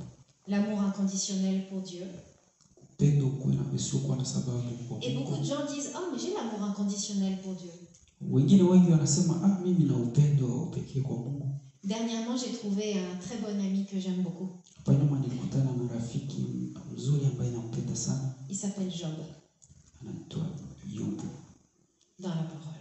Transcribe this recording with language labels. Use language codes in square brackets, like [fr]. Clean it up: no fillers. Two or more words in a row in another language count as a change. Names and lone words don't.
[fr] L'amour inconditionnel pour Dieu. [sw] Upendo usiokuwa na sababu kwa Mungu. [fr] Et beaucoup de gens disent, oh mais j'ai l'amour inconditionnel pour Dieu. Dernièrement, j'ai trouvé un très bon ami que j'aime beaucoup. Il s'appelle Job. Dans la parole.